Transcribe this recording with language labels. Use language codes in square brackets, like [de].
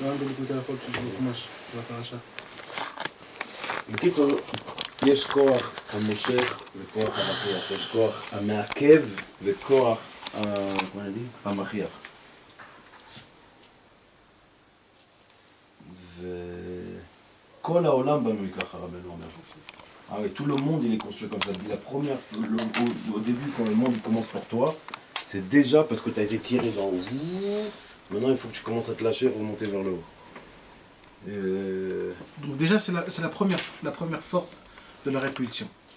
[fr] L'un des Likutei Halachot, c'est le Chumash, de la paracha. [he] בקיצור, יש כוח המושך וכוח המכריח, יש כוח המעכב וכוח המכריח. וכל העולם בנוי ככה, רבנו אומר. [fr] Ah oui, tout le monde il est construit comme ça. Au début, quand le monde il commence pour toi, c'est déjà parce que tu as été tiré dans le haut. Maintenant, il faut que tu commences à te lâcher et remonter vers le haut. Donc déjà, c'est la première force de la répulsion.